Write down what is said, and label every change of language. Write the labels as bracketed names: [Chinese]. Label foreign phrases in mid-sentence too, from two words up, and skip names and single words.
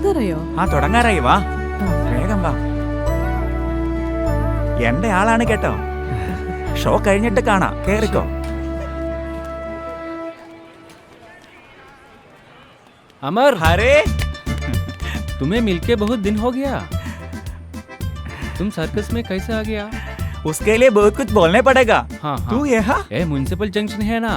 [Malayalam] തുടങ്ങാറായി. വാ, വേഗം വാ. എന്റെ ആളാണ് കേട്ടോ. ഷോ കഴിഞ്ഞിട്ട് കാണാം. കേറിക്കോ. [Hindi] अमर, अरे तुम्हें मिलके बहुत दिन हो गया. तुम सर्कस में कैसे आ गया? उसके लिए बहुत कुछ बोलने पड़ेगा. हाँ, तू यहाँ? ये [English] municipal junction [Hindi] है ना?